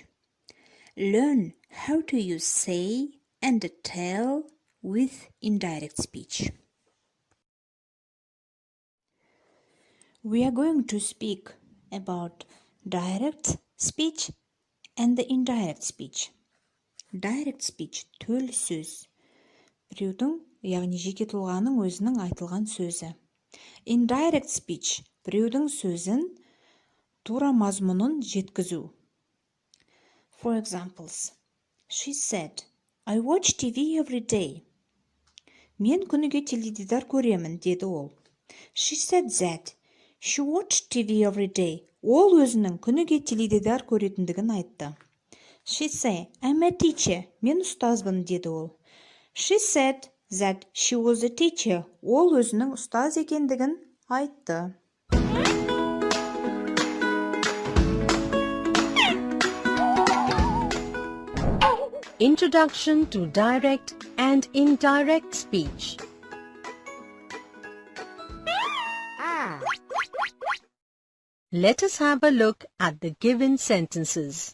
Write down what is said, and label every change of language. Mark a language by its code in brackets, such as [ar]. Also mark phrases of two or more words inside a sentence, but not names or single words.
[en] Learn how to use say and tell with indirect speech. We are going to speak about direct speech and the indirect speech. Direct speech [kk] төл сөз. Біреудің, яғни жеке тұлғаның өзінің айтылған сөзі. [en] Indirect speech [kk] біреудің сөзін тура мазмұнын жеткізу. [en] For examples, she said, I watch TV every day. [kk] Мен күніге теледидар көремін, деді ол. [en] She said that she watched TV every day. [kk] Ол өзінің күніге теледидар көретіндігін айтты. [en] She said, I'm a teacher. [kk] Мен ұстазбын, деді ол. [en] She said that she was a teacher. [kk] Ол өзінің ұстаз екендігін айтты. [en] Introduction to direct and indirect speech. Let us have a look at the given sentences.